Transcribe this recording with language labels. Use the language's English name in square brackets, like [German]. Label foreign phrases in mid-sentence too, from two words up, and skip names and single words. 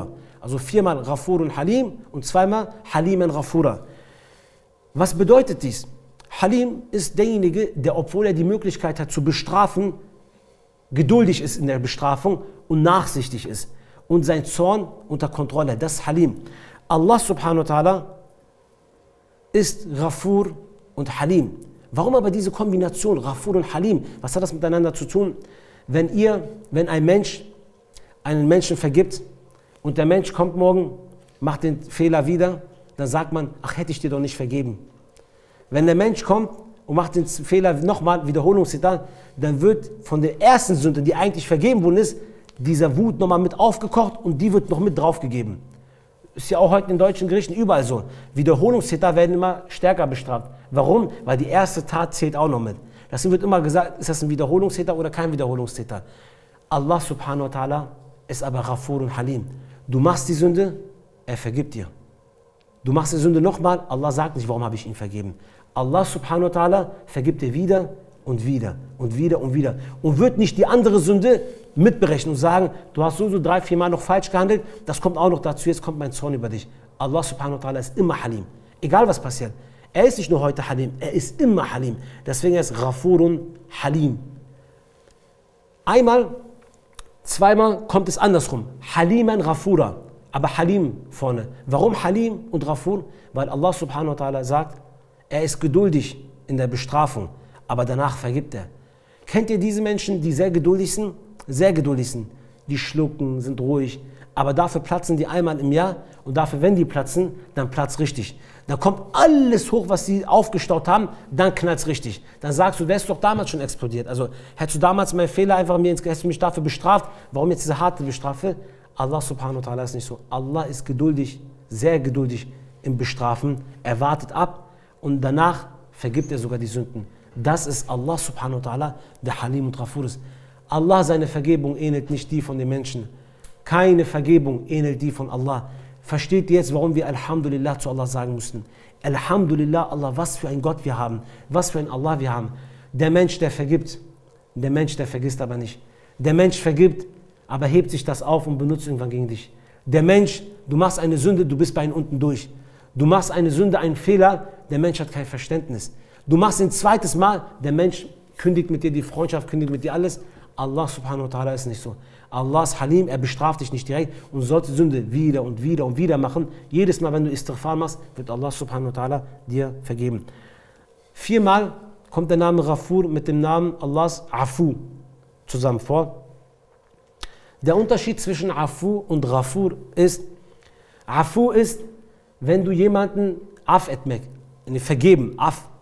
[German] Also 4-mal [Arabic] Ghafurun Halim [German] und 2-mal [Arabic] Haliman Ghafura. [German] Was bedeutet dies? Halim ist derjenige, der, obwohl er die Möglichkeit hat zu bestrafen, geduldig ist in der Bestrafung und nachsichtig ist und sein Zorn unter Kontrolle. Das ist Halim. [Arabic] Allah subhanahu wa ta'ala [German] ist Ghafur und Halim. Warum aber diese Kombination, Ghafur und Halim? Was hat das miteinander zu tun? Wenn ein Mensch einen Menschen vergibt und der Mensch kommt morgen, macht den Fehler wieder, dann sagt man, ach, hätte ich dir doch nicht vergeben. Wenn der Mensch kommt und macht den Fehler nochmal, Wiederholungstäter, dann wird von der ersten Sünde, die eigentlich vergeben worden ist, dieser Wut nochmal mit aufgekocht und die wird noch mit draufgegeben. Ist ja auch heute in deutschen Gerichten überall so. Wiederholungstäter werden immer stärker bestraft. Warum? Weil die erste Tat zählt auch noch mit. Deswegen wird immer gesagt, ist das ein Wiederholungstäter oder kein Wiederholungstäter. [Arabic] Allah subhanahu wa ta'ala [German] ist aber Ghafur und Halim. Du machst die Sünde, er vergibt dir. Du machst die Sünde nochmal, Allah sagt nicht, warum habe ich ihn vergeben. [Arabic] Allah subhanahu wa ta'ala [German] vergibt dir wieder und wieder und wieder und wieder. Und wird nicht die andere Sünde mitberechnen und sagen, du hast so 3-4 Mal noch falsch gehandelt, das kommt auch noch dazu, jetzt kommt mein Zorn über dich. [Arabic] Allah subhanahu wa ta'ala [German] ist immer Halim. Egal was passiert. Er ist nicht nur heute Halim, er ist immer Halim. Deswegen ist [Arabic] Ghafurun Halim. [German] Zweimal kommt es andersrum. [Arabic] Haliman Ghafura. [German] Aber Halim vorne. Warum Halim und Ghafur? Weil [Arabic] Allah subhanahu wa ta'ala [German] sagt, er ist geduldig in der Bestrafung, aber danach vergibt er. Kennt ihr diese Menschen, die sehr geduldig sind? Sehr geduldig sind. Die schlucken, sind ruhig, aber dafür platzen die einmal im Jahr und dafür, wenn die platzen, dann platzt richtig. Dann kommt alles hoch, was sie aufgestaut haben, dann knallt es richtig. Dann sagst du, der ist doch damals schon explodiert. Also hättest du damals meinen Fehler einfach hättest du mich dafür bestraft, warum jetzt diese harte Bestrafe? [Arabic] Allah subhanahu wa ta'ala [German] ist nicht so. Allah ist geduldig, sehr geduldig im Bestrafen. Er wartet ab und danach vergibt er sogar die Sünden. Das ist [Arabic] Allah subhanahu wa ta'ala, [German] der Halim und Ghafur ist. Allah, seine Vergebung ähnelt nicht die von den Menschen. Keine Vergebung ähnelt die von Allah. Versteht ihr jetzt, warum wir Alhamdulillah zu Allah sagen mussten? Alhamdulillah, Allah, was für ein Gott wir haben. Was für ein Allah wir haben. Der Mensch, der vergibt. Der Mensch, der vergisst aber nicht. Der Mensch vergibt, aber hebt sich das auf und benutzt irgendwann gegen dich. Der Mensch, du machst eine Sünde, du bist bei ihm unten durch. Du machst eine Sünde, einen Fehler, der Mensch hat kein Verständnis. Du machst ein zweites Mal, der Mensch kündigt mit dir die Freundschaft, kündigt mit dir alles. [Arabic] Allah subhanahu wa ta'ala [German] ist nicht so. Allah ist Halim, er bestraft dich nicht direkt und sollte Sünde wieder und wieder und wieder machen. Jedes Mal, wenn du Istighfar machst, wird [Arabic] Allah subhanahu wa ta'ala [German] dir vergeben. 4-mal kommt der Name Ghafur mit dem Namen Allahs Afu zusammen vor. Der Unterschied zwischen Afu und Ghafur ist, Afu ist, wenn du jemanden [Turkish] Af etmek, [German] vergeben, Af.